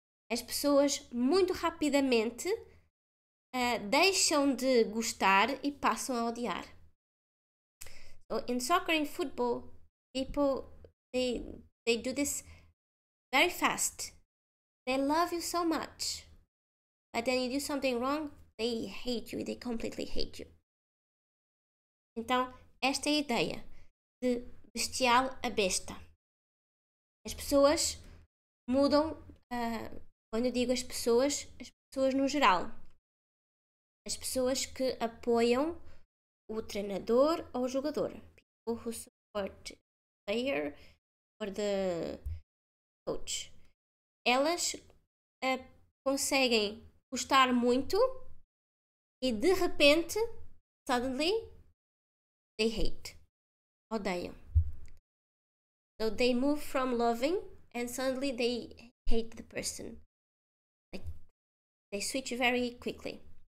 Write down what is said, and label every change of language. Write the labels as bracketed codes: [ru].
[pt] As pessoas muito rapidamente deixam de gostar e passam a odiar. [en] So in soccer and football, people they do this very fast. They love you so much, but then you do something wrong, they hate you. They completely hate you. [pt] Então, esta é a ideia de bestial a besta. As pessoas mudam, quando eu digo as pessoas no geral. As pessoas que apoiam o treinador ou o jogador. [en] People who support the player or the coach. [pt] Elas conseguem gostar muito e de repente, [en] suddenly, they hate. [pt] Odeiam. [en] So they move from loving and suddenly they hate the person. Like, they switch very quickly.